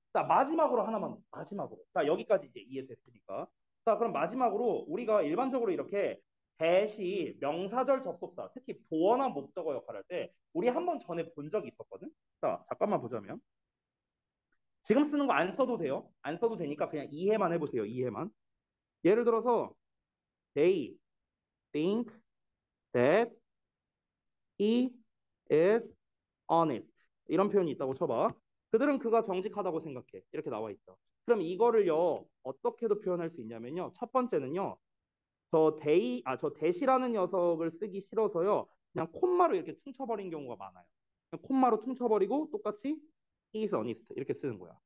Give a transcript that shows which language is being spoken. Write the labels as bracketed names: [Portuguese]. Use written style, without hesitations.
[Korean] 자, 마지막으로 하나만, 마지막으로. 자, 여기까지 이제 이해됐으니까. 자, 그럼 마지막으로 우리가 일반적으로 이렇게 대시 명사절 접속사, 특히 보어나 목적어 역할을 할 때 우리 한번 전에 본 적이 있었거든? 자, 잠깐만 보자면. 지금 쓰는 거 안 써도 돼요. 안 써도 되니까 그냥 이해만 해보세요. 이해만. [English] 예를 들어서 they think that he is honest. [Korean] 이런 표현이 있다고 쳐봐. 그들은 그가 정직하다고 생각해. 이렇게 나와 있죠. 그럼 이거를요, 어떻게도 표현할 수 있냐면요. 첫 번째는요, 저 대시라는 녀석을 쓰기 싫어서요, 그냥 콤마로 이렇게 퉁쳐버린 경우가 많아요. 그냥 콤마로 퉁쳐버리고 똑같이 [English] he is honest [Korean] 이렇게 쓰는 거야.